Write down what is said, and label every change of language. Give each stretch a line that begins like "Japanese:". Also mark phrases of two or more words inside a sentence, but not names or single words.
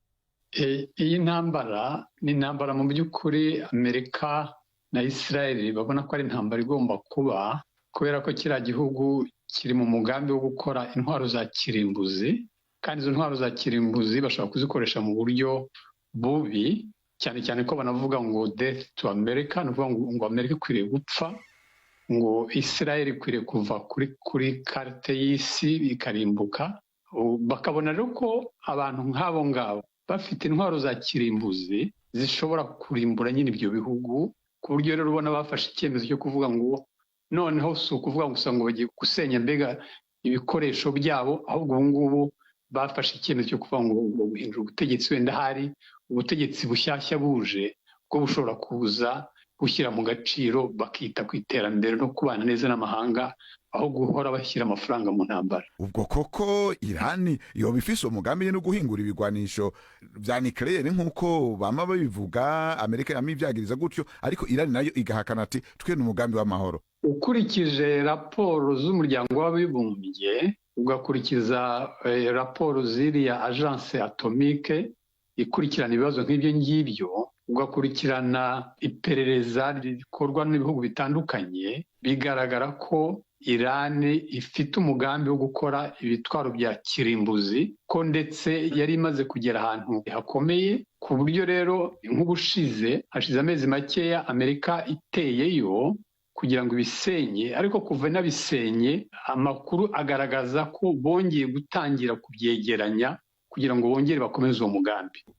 Kinyarwanda: Iyi ntambara ni intambara mu by'ukuri Amerika na Israel babona ko ari intambara igomba kuba, kubera ko kiriya gihugu kiri mu mugambi wo gukora intwaro za kirimbuzi, kandi izo ntwaro za kirimbuzi bashobora kuzikoresha mu buryo bubi, cyane cyane ko banavuga ngo
English: death to America,
Kinyarwanda: ni ukuvuga ngo Amerika ikwiriye gupfa, ngo Israel ikwiriye kuva kuri karite y'isi ikarimbuka. Bakabona rero ko abantu nk'abo ngabo bafite intwaro za kirimbuzi zishobora kurimbura nyine ibyo bihugu, ku buryo rero ubona bafashe icyemezo cyo kuvuga ngo noneho si ukuvuga gusa ngo bagiye gusenya mbega ibikoresho byabo, ahubwo ubu ngubu bafashe icyemezo cyo kuvuga ngo guhindura ubutegetsi, wenda hari ubutegetsi bushyashya buje bwo bushobora kuza gushyira mu gaciro, bakita ku iterambere no kubana neza n'amahanga, aho guhora bashyira amafaranga mu ntambara.
Rundi: Ubwo koko Irani yoba ifise umugambi no guhingura ibigwanisho vya nucleaire nk'uko bama babivuga, Amerika yama ivyagiriza gutyo, ariko Irani nayo igahakana ati twe n'umugambi w'amahoro?
Kinyarwanda: Ukurikije raporo z'umuryango w'abibumbye, ugakurikiza raporo ziriya agence atomique ikurikirana ibibazo nk'ibyo ngibyo, ugakurikirana iperereza rikorwa n'ibihugu bitandukanye, bigaragara ko Irani ifite umugambi wo gukora ibitwaro bya kirimbuzi, ko ndetse yari imaze kugera ahantu hakomeye, ku buryo rero nk'ubushize hashize amezi makeya Amerika iteyeyo kugira ngo ibisenye, ariko kuva nabisenye amakuru agaragaza ko bongeye gutangira kubyegeranya kugira ngo bongere bakomeze uwo mugambi.